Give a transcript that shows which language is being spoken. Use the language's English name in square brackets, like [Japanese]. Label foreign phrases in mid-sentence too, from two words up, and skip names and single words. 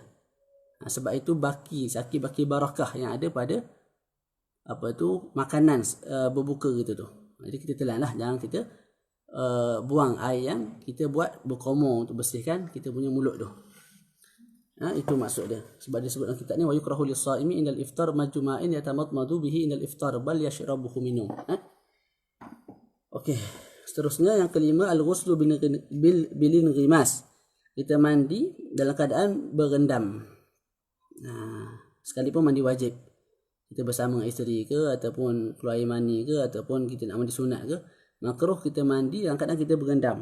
[Malay] Sebab itu baki barakah yang ada pada apa tu, makanan berbuka kita tu. Jadi kita telan lah, jangan kita buang air yang kita buat berkomor untuk bersihkan kita punya mulut tu. Itu maksud dia. Sebab dia sebut dalam kitab ni [Arabic] ويكره للصائم عند الإفطار مج ماء يتمضمض به عند الإفطار بل يشربه minum. [Malay] Okey. Seterusnya yang kelima [Arabic] الغسل بالانغماس. [Malay] Kita mandi dalam keadaan berendam. Sekalipun mandi wajib. Kita bersama isteri ke ataupun keluar air mani ke ataupun kita nak mandi sunat ke, makruh kita mandi dalam keadaan kita berendam.